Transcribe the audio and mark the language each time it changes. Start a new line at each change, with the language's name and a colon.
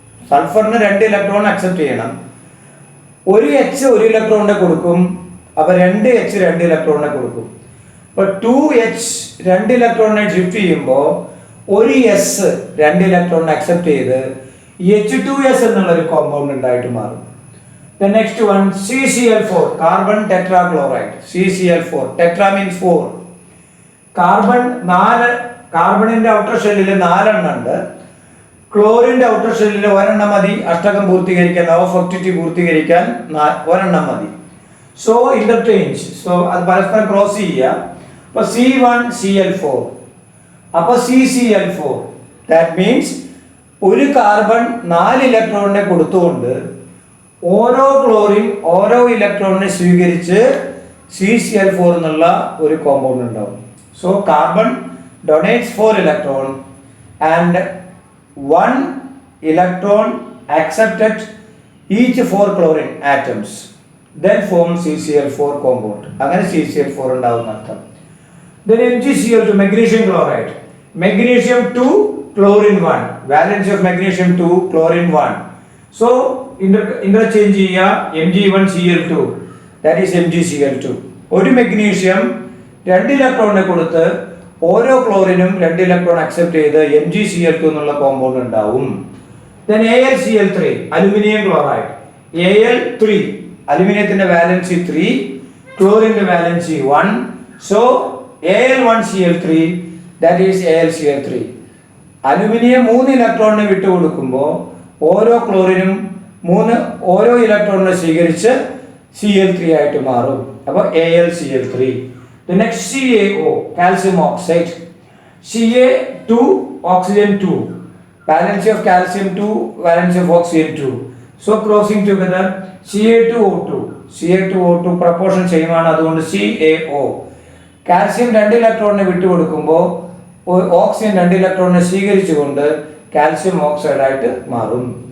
Malayalam: സൾഫറിന് 2 electron accept ചെയ്യണം. ഒരു H ഒരു ഇലക്ട്രോണിനെ കൊടുക്കും. അപ്പോൾ 2H 2 ഇലക്ട്രോണിനെ കൊടുക്കും. അപ്പോൾ 2H 2 ഇലക്ട്രോണിനെ ഷിഫ്റ്റ് ചെയ്യുമ്പോൾ ഒരു S 2 ഇലക്ട്രോണിനെ അക്സെപ്റ്റ് ചെയ്ത് H2S എന്നുള്ളൊരു കോമ്പൗണ്ട് ഉണ്ടായിട്ട് മാറും.
English: The next one, CCl4 carbon tetrachloride. CCl4 tetra means 4.
Malayalam: കാർബണിന്റെ outer ഷെല്ലിൽ 4 എണ്ണം ഉണ്ട്. ക്ലോറിന്റെ ഔട്ടർ ഷെല്ലിൽ 1 എണ്ണം മതി. അഷ്ടകം പൂർത്തീകരിക്കാൻ, ലോ ഓഫ് ഒക്ടിറ്റി പൂർത്തീകരിക്കാൻ 1 എണ്ണം മതി. സോ ഇന്റർചേഞ്ച്, സോ അത് പരസ്പരം ക്രോസ് ചെയ്യുക. അപ്പോൾ C1Cl4, അപ്പോൾ CCl4.
English: that means
Malayalam: ഒരു കാർബൺ 4 ഇലക്ട്രോണിനെ കൊടുത്തുകൊണ്ട് ഓരോ ക്ലോറിൻ ഓരോ ഇലക്ട്രോണിനെ സ്വീകരിച്ച് CCl4 എന്നുള്ള ഒരു കോമ്പൗണ്ട് ഉണ്ടാവും.
English: So carbon donates 4 electron and 1 electron accepted each 4 chlorine atoms, then form CCl4 compound.
Malayalam: അങ്ങനെ CCl4 ഉണ്ടാവുന്ന അർത്ഥം.
English: Then MgCl2 magnesium chloride. Magnesium 2 chlorine 1, valence of magnesium 2 chlorine 1. So interchange ചെയ്യുക, Mg1Cl2, that is MgCl2.
Malayalam: ഒരു magnesium 2 ഇലക്ട്രോണിനെ കൊടുത്ത് ഓരോ ക്ലോറിനും 2 electron accept ചെയ്ത് MgCl2 എന്നുള്ള കോമ്പൗണ്ട് ഉണ്ടാവും.
English: Then
Malayalam: AlCl3 aluminium chloride. Al3 അലുമിനിയത്തിന്റെ valency 3, ക്ലോറിന്റെ valency 1.
English: So Al1Cl3, that is AlCl3.
Malayalam: Aluminium 3 ഇലക്ട്രോണിനെ വിട്ടുകൊടുക്കുമ്പോൾ ഓരോ ക്ലോറിനും ഓരോ ഇലക്ട്രോണിനെ സ്വീകരിച്ച് Cl3 ആയിട്ട് മാറും. അപ്പോൾ
English: AlCl3. The next CaO, calcium oxide. Ca2, oxygen 2. Valence of calcium 2, valence of oxygen 2. So crossing together, Ca2O2.
Malayalam: Ca2O2
English: proportion same
Malayalam: ആണ്, അതുകൊണ്ട് CaO. കാൽസ്യം 2 ഇലക്ട്രോണിനെ വിട്ടുകൊടുക്കുമ്പോൾ ഓക്സിജൻ 2 ഇലക്ട്രോണിനെ സ്വീകരിച്ചുകൊണ്ട് കാൽസ്യം ഓക്സൈഡ് ആയിട്ട് മാറും.